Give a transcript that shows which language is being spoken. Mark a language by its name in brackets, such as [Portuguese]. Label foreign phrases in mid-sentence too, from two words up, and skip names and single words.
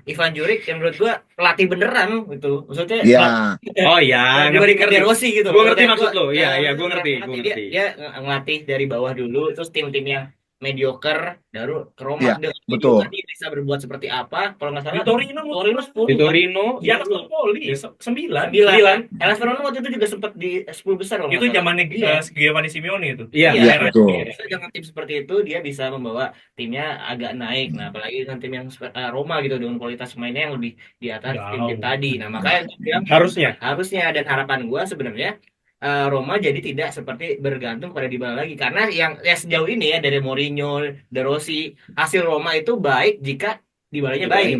[Indonesian] Ivan Juric yang menurut gua pelatih beneran gitu. Maksudnya Ya, Oh iya, dibandingkan De Rossi gitu. Gue ngerti Maksudnya maksud lo. Iya, ya, gue ngerti. Dia ngelatih dari bawah dulu terus tim-tim yang mediocre baru ke Roma. Iya, Dia betul. mediocre, dia bisa berbuat seperti apa? Kalau nggak salah Di Torino, Torino 10 Di kan? Torino, di atas Napoli, 9. 9. Hellas Verona waktu itu juga sempat di 10 besar kalau Itu nggak salah. zamannya Iya. Giovanni Simeone itu. Iya, Iya, betul. dengan tim seperti itu dia bisa membawa timnya agak naik. Nah, apalagi dengan tim yang Roma gitu dengan kualitas mainnya yang lebih di atas Jauh. tim-tim tadi. Nah, makanya gue bilang harusnya dan harapan gua sebenarnya Roma jadi tidak seperti bergantung pada Dybala lagi karena yang ya sejauh ini ya dari Mourinho, De Rossi, hasil Roma itu baik jika Dybalanya baik.